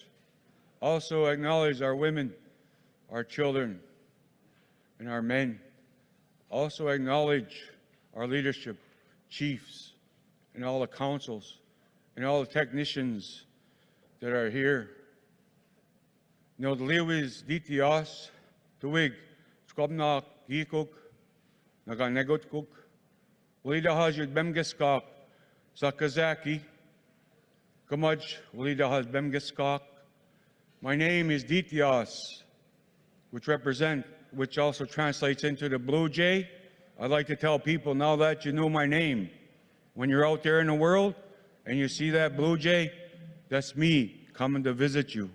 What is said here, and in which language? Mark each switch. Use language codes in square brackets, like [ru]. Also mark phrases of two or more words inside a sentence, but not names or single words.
[en] Also acknowledge our women, our children, and our men. Also acknowledge our leadership, chiefs, and all the councils, and all the technicians that are here. No, the Lewis DTS, the Wig, Skobna Gikuk, Naganegotkuk, Walida Hajud Bemgeskak, Sakazaki, Kamaj, Walida Haz Bemgeskak. My name is Ditias, which also translates into the Blue Jay. I'd like to tell people now that you know my name. When you're out there in the world and you see that Blue Jay, that's me coming to visit you.